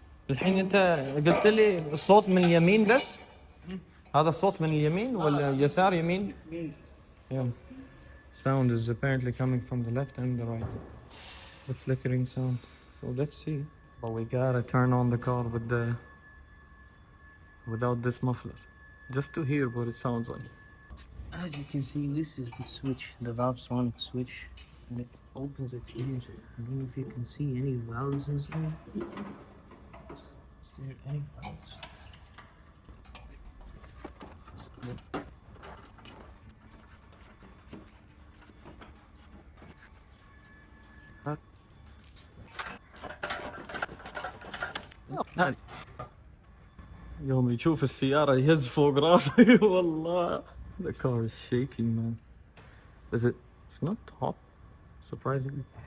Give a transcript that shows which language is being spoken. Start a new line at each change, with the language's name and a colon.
Arabic: الحين انت قلت لي الصوت من اليمين بس؟ هذا الصوت من اليمين ولا يسار يمين؟ Yeah.
English: Sound is apparently coming from the left and the right. The flickering sound. So let's see. But we gotta turn on the car without this muffler, just to hear what it sounds like. As you can see, this is the switch, the valve sonic switch, and it opens it here. I don't know if you can see any valves inside. Is there any valves?
Arabic: يوم يشوف السيارة يهز فوق راسي والله.
English: The car is shaking, man. Is it? It's not hot, surprisingly.